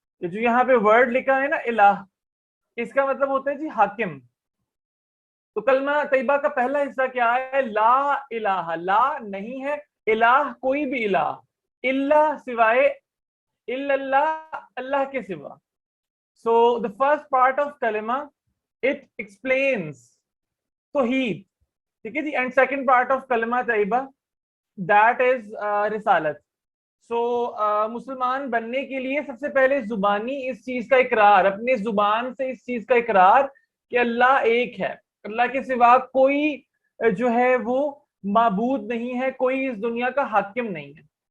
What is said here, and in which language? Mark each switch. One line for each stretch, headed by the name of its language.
Urdu: جو یہاں پہ ورڈ لکھا ہے نا الہ، اس کا مطلب ہوتا ہے جی حاکم. تو کلمہ طیبہ کا پہلا حصہ کیا ہے؟ لا الہ. لا نہیں ہے، الہ کوئی بھی الہ، اللہ سوائے، الا اللہ اللہ کے سوا.
English: So the first part of kalma it explains tauheed.
Urdu: ٹھیک ہے جی.
English: And second part of kalma tayyaba that is risalat.
Urdu: سو مسلمان بننے کے لیے سب سے پہلے زبانی اس چیز کا اقرار، اپنے زبان سے اس چیز کا اقرار کہ اللہ ایک ہے، اللہ کے سوا کوئی جو ہے وہ معبود نہیں ہے، کوئی اس دنیا کا حاکم نہیں ہے.